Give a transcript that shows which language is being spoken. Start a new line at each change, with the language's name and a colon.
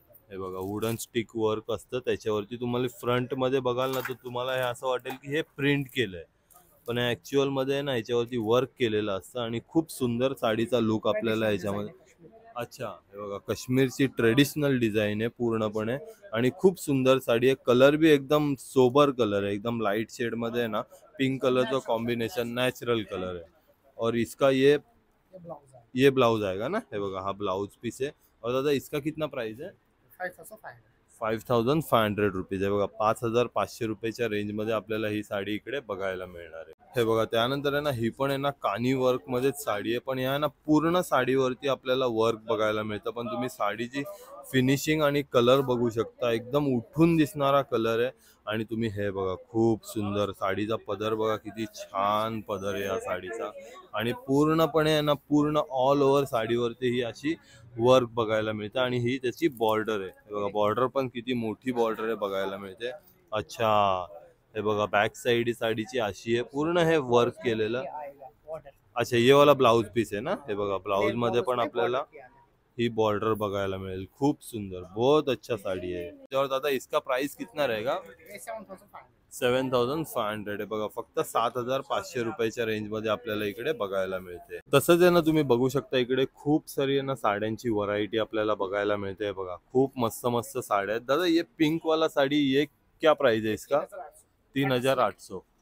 Marathi: हे बघा, wooden stick work असतं त्याच्यावरती। तुम्हाला फ्रंट मध्ये बघाल ना तर तुम्हाला हे असं वाटेल की हे प्रिंट केलंय, पण ऍक्च्युअल मध्ये ना याच्यावरती वर्क केलेलं असतं आणि खूप सुंदर साडीचा लुक आपल्याला याच्यामध्ये। अच्छा, हे बघा, काश्मीरची ट्रेडिशनल डिझाइन आहे पूर्णपणे आणि खूप सुंदर साडी आहे।
Hindi: कलर भी एकदम सोबर कलर है,
Marathi: एकदम लाइट शेड मध्ये
Hindi: है ना, पिंक कलर का कॉम्बिनेशन, नेचुरल कलर है। और इसका ये ब्लाउज आएगा ना।
Marathi: हे बघा,
Hindi: हा ब्लाउज पीस है। और दादा इसका कितना प्राइस है?
Marathi: 5500 रुपीज आहे बघा। 5500 रुपयाच्या रेंज मध्ये आपल्याला ही साडी इकडे बघायला मिळणार आहे। हे बघा, त्यानंतर आहे ना, ही पण आहे ना कानी वर्क मध्येच साडी आहे, पण या ना पूर्ण साडीवरती आपल्याला वर्क बघायला मिळतं। पण तुम्ही साडीची फिनिशिंग आणि कलर बघू शकता, एकदम उठून दिसणारा कलर आहे। आणि तुम्ही हे बघा, खूप सुंदर साडीचा पदर बघा, किती छान पदर आहे या साडीचा। आणि पूर्णपणे आहे ना, पूर्ण ऑल ओव्हर साडीवरती ही अशी वर्क बघायला मिळतं आणि ही त्याची बॉर्डर आहे। हे बघा, बॉर्डर पण किती मोठी बॉर्डर आहे बघायला मिळते। अच्छा, हे बघा, बॅक साइड साडीची अशी आहे, पूर्ण हे वर्क केलेलं। अच्छा,
Hindi: ये वाला
Marathi: ब्लाउज पीस आहे ना। हे बघा, ब्लाउज मध्ये पण आपल्याला ही बॉर्डर बघायला मिळेल, खूप सुंदर,
Hindi: बहुत अच्छा साडी है। और दादा इसका प्राइस कितना रहेगा?
Marathi: 7,500 आहे बघा, फक्त 7,500 रुपयाच्या रेंज मध्ये आपल्याला इकडे बघायला मिळते। तसंच आहे ना, तुम्ही बघू शकता इकडे खूप सारी आहे ना साड्यांची व्हरायटी आपल्याला बघायला मिळते बघा, खूप मस्त मस्त साड्या आहेत।
Hindi: दादा ये पिंक वाला साडी ये क्या प्राइस है इसका? 3,800।